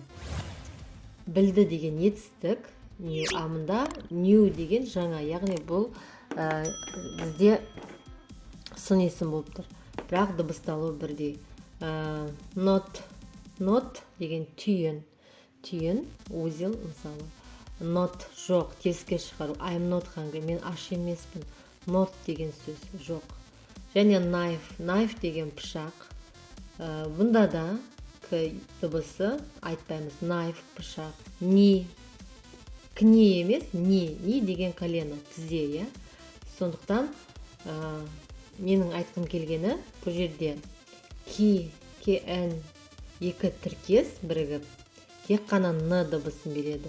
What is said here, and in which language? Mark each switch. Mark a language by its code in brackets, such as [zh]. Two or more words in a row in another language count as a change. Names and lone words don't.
[kk] Білді деген етістік, амында new деген жаңа, яғни бұл бізде сын есім болып тұр, бірақ дыбысталу бірдей. Not деген түйін, узел, мысалы. Not жоқ, теріске шығару. [en] I'm not hungry, [kk] мен аш емеспін. Not деген сөз жоқ. Және knife деген пышақ. Бұнда да К дыбысы айтпаймыз. Knife, пышақ. Кни емес, ни деген колено, тізе, Сондықтан менің айтқым келгені, бұл жерде KN екі тіркес бірігіп, тек қана Н дыбысын береді.